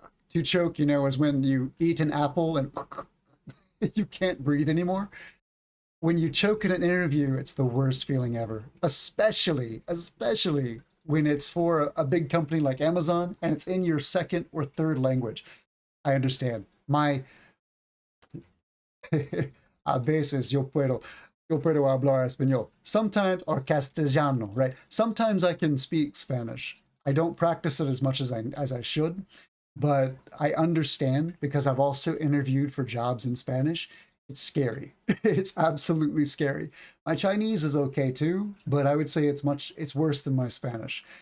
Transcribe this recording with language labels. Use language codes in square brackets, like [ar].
[en] To choke, you know, is when you eat an apple and you can't breathe anymore. When you choke in an interview, it's the worst feeling ever. Especially when it's for a big company like Amazon and it's in your second or third language. I understand. [es] A veces yo puedo hablar español. [en] Sometimes, or castellano, right? Sometimes I can speak Spanish. I don't practice it as much as I should, but I understand because I've also interviewed for jobs in Spanish. It's scary. It's absolutely scary. My Chinese is okay too, but I would say it's worse than my Spanish.